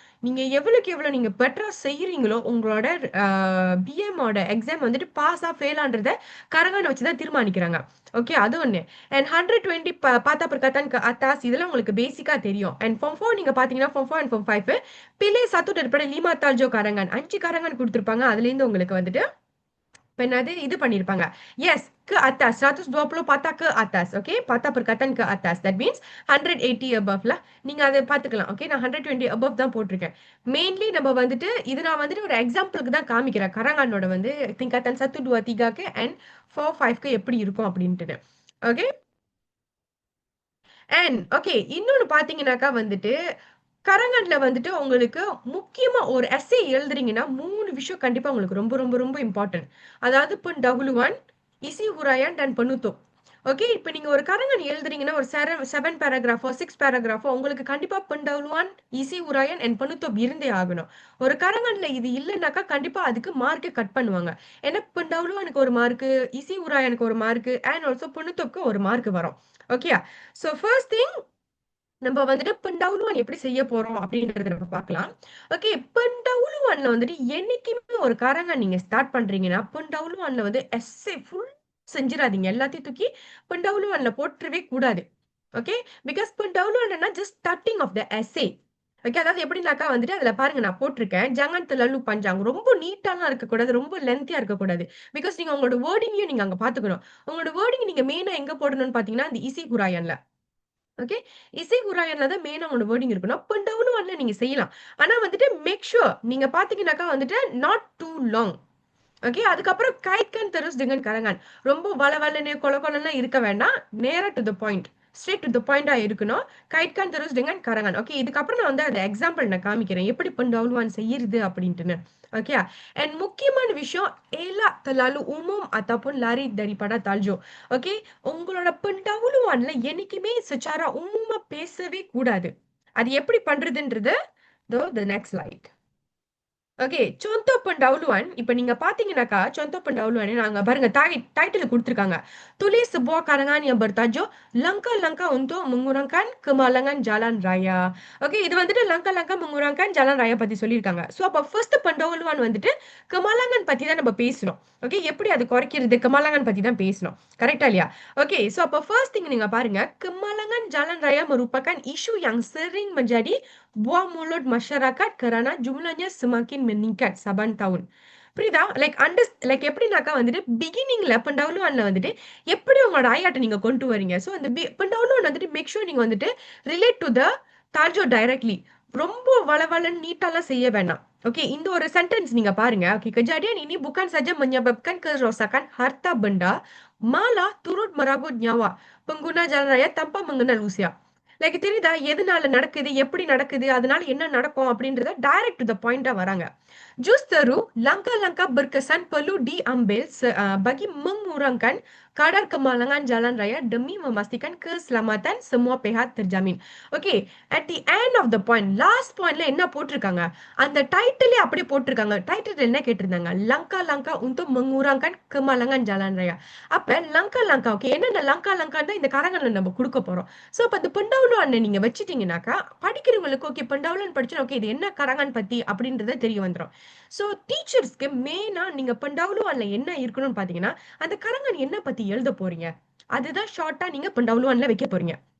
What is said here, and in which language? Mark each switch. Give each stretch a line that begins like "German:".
Tamil: நீங்க எவ்வளவுக்கு எவ்வளவு நீங்க பெட்டரா செய்யறீங்களோ, உங்களோட பிஎம்மோட எக்ஸாம் வந்துட்டு பாஸா ஃபெயிலான்றத கரங்கன் வச்சு தான் தீர்மானிக்கிறாங்க. ஓகே, அது ஒண்ணு. அண்ட் 120 பார்த்தா perkataan ke atas இதெல்லாம் உங்களுக்கு பேசிக்கா தெரியும். அண்ட் ஃபார்ம் 4 நீங்க பாத்தீங்கன்னா form 4 and form 5 pilih 1 daripada 5 taljo karangan. 5 karangan கொடுத்திருப்பாங்க. அதுல இருந்து உங்களுக்கு வந்துட்டு இப்ப என்னது இது பண்ணிருப்பாங்க.
Malay: எஸ், ke atas 120 patah ke atas.
English: okay,
Malay: patah perkataan ke atas.
English: That means 180 above lah.
Tamil: நீங்க அதை பாத்துக்கலாம். ஓகே, நான் 120 above தான் போட்டிருக்கேன். மெயின்லி நம்ம வந்துட்டு இது நான் வந்துட்டு ஒரு எக்ஸாம்பிளுக்கு தான் காமிக்கிறேன். கரங்கானோட வந்து tingkatan 1, 2, 3க்கு அண்ட் 4, 5க்கு எப்படி இருக்கும் அப்படின்ட்டு. ஓகே, அண்ட் ஓகே, இன்னொன்னு பாத்தீங்கன்னாக்கா வந்துட்டு கரங்கன்ல வந்துட்டு உங்களுக்கு முக்கியமா ஒரு எஸ்ஸே எழுதுறீங்கன்னா 3 விஷயம் கண்டிப்பா உங்களுக்கு ரொம்ப ரொம்ப ரொம்ப இம்பார்ட்டன்ட்.
Malay: அதாவது pendahuluan, isi huraian dan penutup.
Tamil: Okay, இப்ப நீங்க ஒரு கரங்கன் எழுதுறீங்கன்னா ஒரு 7 பேராகிராஃபோ 6 பேராகிராஃபோ உங்களுக்கு கண்டிப்பா pendahuluan, isi huraian and penutup இருந்தே ஆகணும். ஒரு கரங்கன்ல இது இல்லைன்னாக்கா கண்டிப்பா அதுக்கு மார்க்கை கட் பண்ணுவாங்க. ஏன்னா pendahuluanக்கு ஒரு மார்க்கு, isi huraianக்கு ஒரு மார்க்கு அண்ட் ஆல்சோ penutupக்கு ஒரு மார்க் வரும். ஓகே, ஸோ ஃபர்ஸ்ட் திங் நம்ம வந்துட்டு pendahuluan எப்படி செய்ய போறோம் அப்படின்றத நம்ம பார்க்கலாம். ஓகே, pendahuluanல வந்துட்டு என்னைக்குமே ஒரு கரங்கன் நீங்க ஸ்டார்ட் பண்றீங்கன்னா pendahuluanல வந்து எஸ்ஸே ஃபுல் செஞ்சிடாதீங்க. எல்லாத்தையும் தூக்கி pendahuluanல போட்டுறவே கூடாது. Okay, because pendahuluanனா just starting of the essay. Okay, அதாவது எப்படின்னாக்கா வந்துட்டு அதுல பாருங்க நான் போட்டிருக்கேன்.
Malay: jangan terlalu panjang.
Tamil: ரொம்ப நீட்டாலாம் இருக்கக்கூடாது, ரொம்ப லென்த்தியா இருக்கக்கூடாது. பிகாஸ் நீங்க உங்களோட வேர்டிங்கையும் நீங்க அங்க பாத்துக்கணும். உங்களோட வேர்டிங் நீங்க மெயினா எங்க போடணும்னு பாத்தீங்கன்னா இந்த isi huraianல. ஓகே, இசை உராயன்ல தான் மெயினா உங்களோட வேர்டிங் இருக்கணும். pendahuluanல நீங்க செய்யலாம். ஆனா வந்துட்டு மேக் ஷூர் நீங்க பாத்தீங்கன்னாக்கா வந்துட்டு நாட் டூ லாங்.
Malay: ஓகே, அதுக்கப்புறம் kaitkan terus dengan karangan.
Tamil: ரொம்ப வளவளன்னு கொல கொலன்னு இருக்க வேண்டாம். நேரா to the point, straight to the பாயிண்டா இருக்கணும்.
Malay: kaitkan terus dengan karangan.
Tamil: Okay, இதுக்கப்புறம் நான் வந்து அந்த எக்ஸாம்பிள் நான் காமிக்கிறேன் எப்படி pendahuluan செய்யறது அப்படின்ட்டுன்னு. ஓகே, அண்ட் முக்கியமான விஷயம்
Malay: elak terlalu umum ataupun lari daripada taljo.
Tamil: Okay, உங்களோட pendahuluanல என்னைக்குமே secara umumமா பேசவே கூடாது. அது எப்படி பண்றதுன்றது the next slide.
Malay: ஓகே, contoh pendahuluan.
Tamil: இப்ப நீங்க பாத்தீங்கன்னாக்கா contoh pendahuluan நாங்க பாருங்க டைட்டில் கொடுத்திருக்காங்க.
Malay: Tulis sebuah karangan yang bertajuk langkah-langkah untuk mengurangkan kemalangan jalan raya.
Tamil: Okay, இது வந்துட்டு langkah-langkah mengurangkan jalan raya பத்தி சொல்லியிருக்காங்க. சோ அப்ப ஃபர்ஸ்ட் pendahuluan வந்துட்டு கமாலங்கன் பத்தி தான் நம்ம பேசணும். ஓகே, எப்படி அது குறைக்கிறது கமாலங்கன் பத்தி தான் பேசணும். கரெக்டா இல்லையா? ஓகே, சோ அப்ப ஃபர்ஸ்ட் திங் நீங்க பாருங்க,
Malay: kemalangan jalan raya merupakan isu yang sering menjadi buah mulut masyarakat kerana jumlahnya semakin meningkat saban tahun.
Tamil: புரியுதா? லைக் எப்படின்னாக்கா வந்துட்டு பிகினிங்ல pendahuluanல வந்துட்டு எப்படி உங்களோட ஐயாட்ட நீங்க கொண்டு வரீங்க. சோ அந்த pendahuluan வந்துட்டு மேக் ஷூர் நீங்க வந்துட்டு relate to the taljo directly. ரொம்ப வளவளன்னு நீட்டாலாம் செய்ய வேண்டாம். ஓகே, இந்த ஒரு சென்டென்ஸ் நீங்க பாருங்க.
Malay: ஓகே, kejadian ini bukan saja menyebabkan kerosakan harta benda, malah turut merabut nyawa pengguna jalan raya tanpa mengenal usia.
Tamil: Like தெரியுதா எதனால நடக்குது, எப்படி நடக்குது, அதனால என்ன நடக்கும் அப்படின்றத டைரக்ட் டு த பாயிண்டா வராங்க.
Malay: Justru langkah-langkah berkesan perlu diambil bagi mengurangkan kadar kemalangan jalan raya demi memastikan keselamatan semua pihak terjamin.
English: Okay, at the end of the point,
Tamil: last pointல என்ன போட்டிருக்காங்க, அந்த டைட்டிலே அப்படியே போட்டிருக்காங்க. டைட்டில் என்ன கேட்டிருந்தாங்க,
Malay: langkah-langkah untuk mengurangkan kemalangan jalan raya.
Tamil: அப்ப langkah-langkah, okay, என்னென்ன langkah-langkah தான் இந்த கரங்கள்ல நம்ம கொடுக்க போறோம். சோ அப்ப இந்த pendahuluan நீங்க வச்சிட்டீங்கன்னாக்கா படிக்கிறவங்களுக்கு ஓகே pendahuluan படிச்சா ஓகே இது என்ன கரங்கன் பத்தி அப்படின்றத தெரிய வந்துரும். சோ டீச்சர்ஸ்க்கு மெயினா நீங்க pendahuluanல என்ன இருக்கணும்னு பாத்தீங்கன்னா அந்த கரங்கன் என்ன பத்தி எழுத போறீங்க அதுதான் ஷார்ட்டா நீங்க pendahuluanல வைக்க போறீங்க.